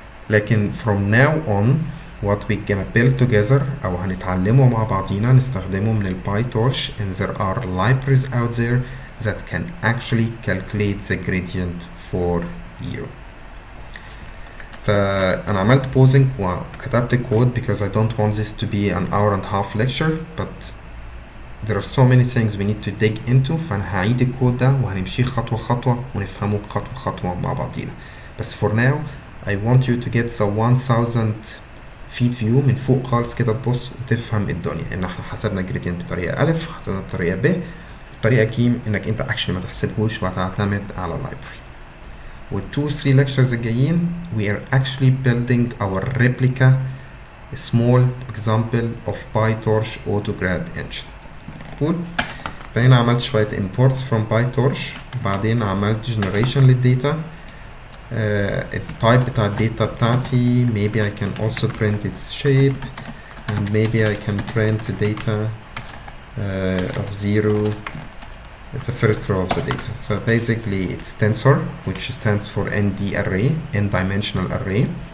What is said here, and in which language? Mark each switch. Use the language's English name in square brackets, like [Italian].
[Arabic] لكن [English] from now on what we gonna build together [Arabic] أو هنتعلمه مع بعضينا نستخدمه من البايتورش [English] and there are libraries out there that can actually calculate the gradient for you. [Arabic] فأنا عملت [English] pausing [Arabic] وكتبت الكود [English] because I don't want this to be an hour and a half lecture, but there are so many things we need to dig into. [Arabic] فأنا هعيد الكود ده وهنمشي خطوة خطوة ونفهمه خطوة خطوة مع بعضينا. بس [English] for now I want you to get the 1000 feet view [Arabic] من فوق خالص كده تبص وتفهم الدنيا ان احنا حسبنا gradient بطريقة ألف، حسبنا بطريقة ب، بطريقة جيم انك انت actually ما تحسبهوش وهتعتمد على library. [English] with 2-3 lectures الجايين we are actually building our replica, a small example of PyTorch AutoGrad engine. cool. [Arabic] فهنا عملت شوية imports [English] from PyTorch، [Arabic] بعدين عملت generation للداتا. التايب بتاع الداتا بتاعتي [English] maybe I can also print its shape and maybe I can print the data of 0. It's the first row of the data. So basically it's tensor, which stands for ND array, n-dimensional array.